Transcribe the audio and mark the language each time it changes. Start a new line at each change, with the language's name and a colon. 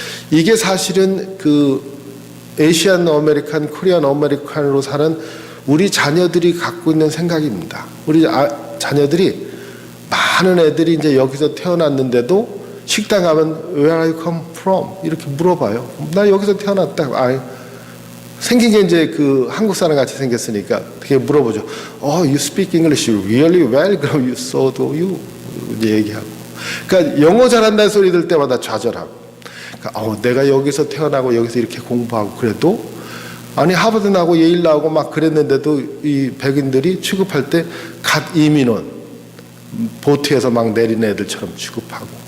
Korean: 이게 사실은 그 에이시안 아메리칸, 코리안 아메리칸으로 사는 우리 자녀들이 갖고 있는 생각입니다. 우리 자녀들이, 많은 애들이 이제 여기서 태어났는데도 식당 가면
English: Where are you come from?
Korean: 이렇게 물어봐요. 나 여기서 태어났다. 생긴 게 이제 그 한국 사람 같이 생겼으니까 되게 물어보죠.
English: You speak English really well.
Korean: 그럼
English: so do you.
Korean: 이제 얘기하고. 그러니까 영어 잘한다는 소리 들 때마다 좌절하고. 그러니까 내가 여기서 태어나고 여기서 이렇게 공부하고 그래도, 아니 하버드 나고 예일 나오고 막 그랬는데도 이 백인들이 취급할 때 갓 이민원 보트에서 막 내린 애들처럼 취급하고.